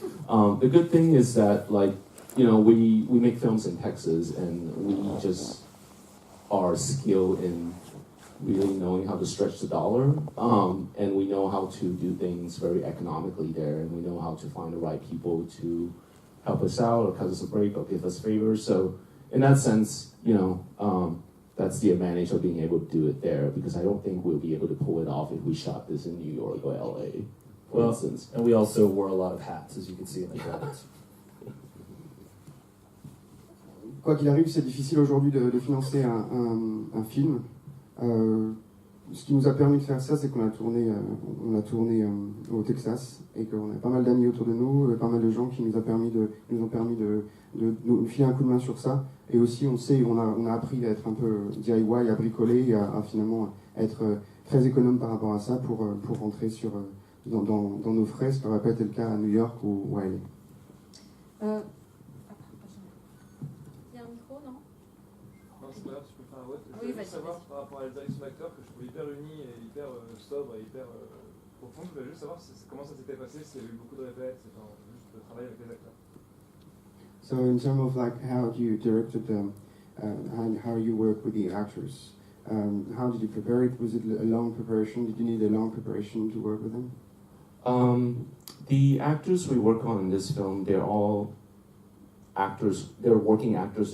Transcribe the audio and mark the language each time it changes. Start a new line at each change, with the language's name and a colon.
English: The good thing is that we make films in Texas, and we just are skilled in really knowing how to stretch the dollar, and we know how to do things very economically there, and we know how to find the right people to help us out or cut us a break or give us favors. So in that sense, that's the advantage of being able to do it there, because I don't think we'll be able to pull it off if we shot this in New York or LA, for instance. And we also wore a lot of hats, as you can see in the credits.
French: Quoi qu'il arrive, c'est difficile aujourd'hui de financer un film. Ce qui nous a permis de faire ça, c'est qu'on a tourné au Texas, et qu'on a pas mal d'amis autour de nous, pas mal de gens qui nous ont permis de nous filer un coup de main sur ça. Et aussi, on a appris à être un peu DIY, à bricoler, et à finalement être très économe par rapport à ça pour rentrer dans nos frais, ce qui n'aurait pas été le cas à New York ou à LA. Il y a un micro, non? Non, c'est pas grave, je peux faire un vote. Je Oui, voulais juste savoir par rapport à la direction d'acteur que je trouvais hyper unie et hyper sobre et hyper profonde. Je voulais juste savoir comment ça s'était passé, s'il y avait eu beaucoup de répètes, juste le travail avec les acteurs.
English: So in terms of how you directed them, and how you work with the actors, how did you prepare it? Was it a long preparation? Did you need a long preparation to work with them? The actors we work on in this film, they're all actors. They're working actors.